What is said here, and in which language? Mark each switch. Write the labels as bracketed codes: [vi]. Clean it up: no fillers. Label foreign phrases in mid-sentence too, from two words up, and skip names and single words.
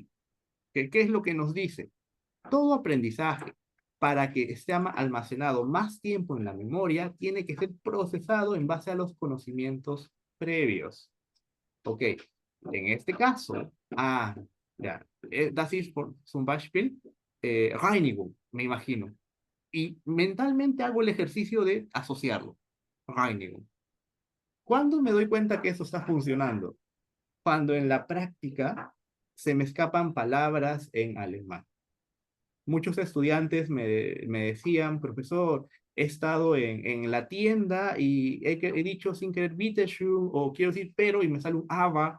[es] ¿Qué es lo que nos dice? Todo aprendizaje, para que esté almacenado más tiempo en la memoria, tiene que ser procesado en base a los conocimientos previos. Ok, en este caso, ya, [de] das ist zum Beispiel Reinigung, [es] me imagino. Y mentalmente hago el ejercicio de asociarlo. Reinigung. ¿Cuándo me doy cuenta que eso está funcionando? Cuando en la práctica se me escapan palabras en alemán. Muchos estudiantes me decían, profesor, he estado en la tienda y he dicho sin querer Bitteschön o quiero decir pero y me sale un aber.